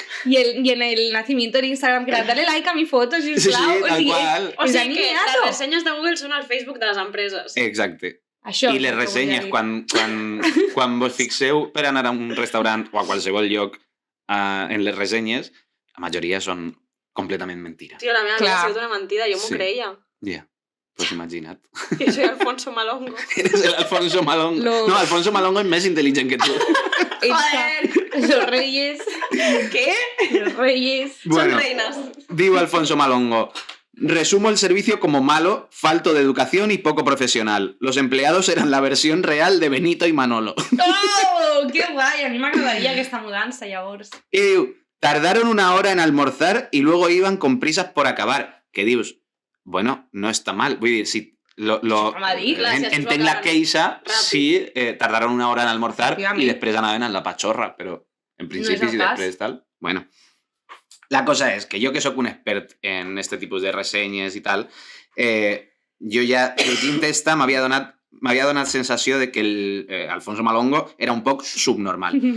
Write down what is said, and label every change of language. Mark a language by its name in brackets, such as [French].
[Spanish] Y en el nacimiento de Instagram, que era dale like a mi foto, sisplau. [Catalan] Sí, tal qual. O sigui que les ressenyes de Google són al Facebook de les empreses. Exacte. Això, I les ressenyes, quan vos fixeu per anar a un restaurant o a qualsevol lloc en les ressenyes, la majoria són completament mentira. Tio, la meva vida ha sigut una mentida, jo m'ho creia. Ja, pues imagina't. [Spanish] I soy Alfonso Malongo. Eres el Alfonso Malongo. [Catalan] No, Alfonso Malongo és més intel·ligent que tu. [Spanish] Joder. Los reyes. ¿Qué? Los reyes. Bueno, Son reinas. Digo Alfonso Malongo. Resumo el servicio como malo, falto de educación y poco profesional. Los empleados eran la versión real de Benito y Manolo. ¡Oh! ¡Qué guay! [Catalan] A mi m'agradaria aquesta mudança, llavors. [Spanish] Y diu, tardaron 1 hora en almorzar y luego iban con prisas por acabar. Que dius, bueno, no está mal. [Catalan] Vull dir, si entenc la queixa [Spanish] si tardaron 1 hora en almorzar [Catalan] y després anaven a la pachorra, però en principi si després tal... Bueno, la cosa és que jo que sóc un expert en este tipus de ressenyes i tal, jo ja llegint esta m'havia donat sensació de que el Alfonso Malongo era un poc subnormal.